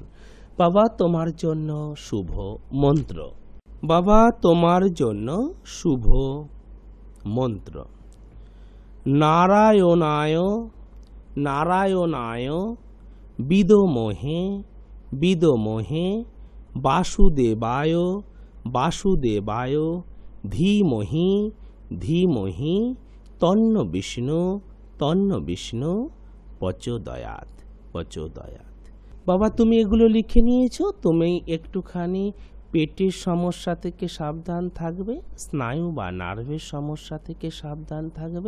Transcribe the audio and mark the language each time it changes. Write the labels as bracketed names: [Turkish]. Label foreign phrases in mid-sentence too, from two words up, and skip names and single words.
[Bangla] বাবা, তোমার জন্য শুভ মন্ত্র। বাবা, তোমার জন্য শুভ মন্ত্র। [Sanskrit] নারায়ণায় নারায়ণায় বিদোমহে বিদোমহে বাসুদেবায় বাসুদেবায় ধীমহি ধীমহি তন্ন বিষ্ণু তন্ন বিষ্ণু প্রচোদয়াৎ প্রচোদয়াৎ। [Bangla] বাবা, তুমি এগুলো লিখে নিয়েছো। তুমি একটুখানি পেটের সমস্যা থেকে সাবধান থাকবে, স্নায়ু বা নার্ভের সমস্যা থেকে সাবধান থাকবে।